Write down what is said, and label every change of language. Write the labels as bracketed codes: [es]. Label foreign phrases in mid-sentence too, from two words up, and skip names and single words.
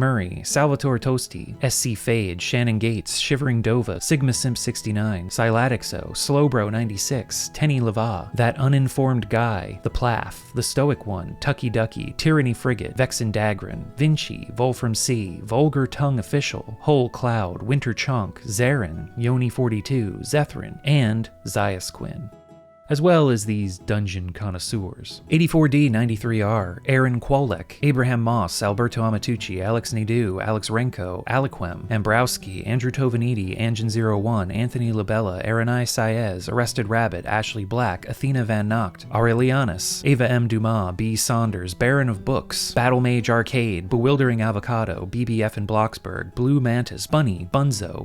[en] Murray, Salvatore Tosti, SC Fade, Shannon Gates, Shivering Dova, Sigma Simp 69, Silatixo, Slowbro 96, Tenny Lava, That Uninformed Guy, The Plath, The Stoic One, Tucky Ducky, Tyranny Frigate, Vexen Dagrin, Vinci, Volfram C, Vulgar Tongue Official, Whole Cloud, Winter Chunk, Zarin, Yoni 42, Zethrin, and Ziasquin, as well as these dungeon connoisseurs. 84D93R, Aaron Kwolek, Abraham Moss, Alberto Amatucci, Alex Nadeau, Alex Renko, Aliquem, Ambrowski, Andrew Tovanidi, Anjan01, Anthony Labella, Aranai Saez, Arrested Rabbit, Ashley Black, Athena Van Nocht, Aurelianus, Ava M. Dumas, B. Saunders, Baron of Books, Battle Mage Arcade, Bewildering Avocado, BBF in Bloxburg, Blue Mantis, Bunny, Bunzo,